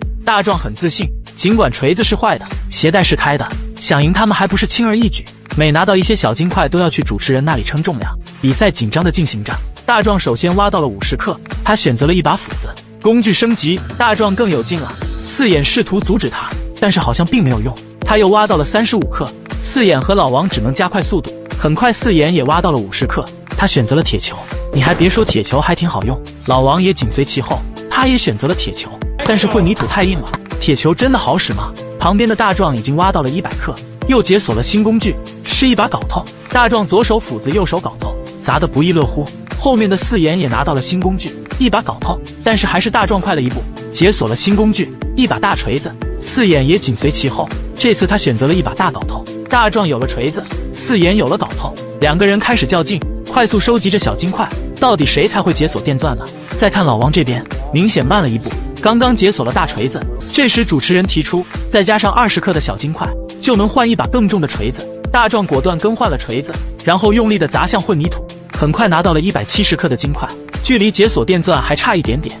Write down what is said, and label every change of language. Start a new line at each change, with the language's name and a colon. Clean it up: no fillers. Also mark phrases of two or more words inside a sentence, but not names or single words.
Chinese: 大壯很自信，儘管錘子是壞的，鞋帶是開的，想贏他們還不是輕而易舉。每拿到一些小金塊都要去主持人那裡稱重量。比賽緊張地進行着，大壯首先挖到了50克，他選擇了一把斧子。工具升級，大壯更有勁了。四眼試圖阻止他，但是好像並沒有用。他又挖到了35克，四眼和老王只能加快速度。很快四眼也挖到了50克，他選擇了鐵球。你還別說，鐵球還挺好用。老王也緊隨其後，他也選擇了鐵球。但是混凝土太硬了，鐵球真的好使嗎？旁邊的大壯已經挖到了100克，又解鎖了新工具，是一把镐頭。大壯左手斧子，右手镐頭，砸得不亦樂乎。後面的四眼也拿到了新工具，一把镐頭，但是還是大壯快了一步，解鎖了新工具，一把大錘子。四眼也緊隨其後，這次他選擇了一把大镐頭。大壯有了錘子，四眼有了镐頭，兩個人開始較勁，快速收集着小金塊。到底誰才會解鎖電鑽呢？再看老王這邊， 明顯慢了一步。剛剛解鎖了大錘子，這時主持人提出，再加上20克的小金塊，就能換一把更重的錘子。大壯果斷更換了錘子，然後用力地砸向混凝土，很快拿到了170克的金塊，距離解鎖電鑽還差一點點。